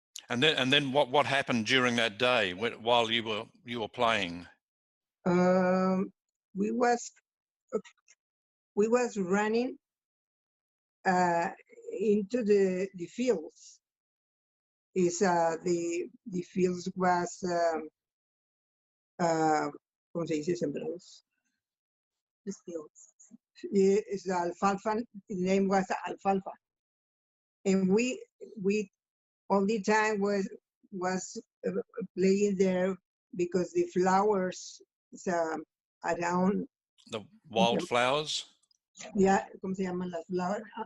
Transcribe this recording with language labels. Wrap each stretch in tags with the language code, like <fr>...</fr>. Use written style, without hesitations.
<en>And then what happened during that day while you were playing? We was running into the fields. The fields was</en> <es>¿cómo se dice? Sembrados.</es> <en>The fields. It's alfalfa. The name was alfalfa, and we all the time was playing there because the flowers around. The wildflowers?</en> <es>Yeah, ¿cómo se llaman las</es> <en>flowers?</en>